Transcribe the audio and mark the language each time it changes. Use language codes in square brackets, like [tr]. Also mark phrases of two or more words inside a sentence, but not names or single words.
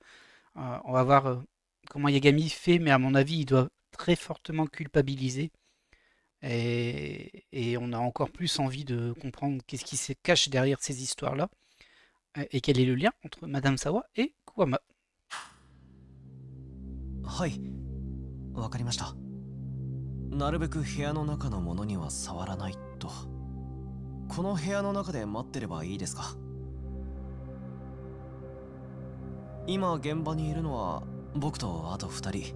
[fr] On va voir comment Yagami fait, mais à mon avis, il doit très fortement culpabiliser. Et on a encore plus envie de comprendre qu'est-ce qui se cache derrière ces histoires-là. Et quel est le lien entre Madame Sawa et Kuwama. [ja] はい、わかりました。なるべく部屋の中のものには触らないと。この部屋の中で待ってればいいですか？今現場にいるのは僕とあと2人。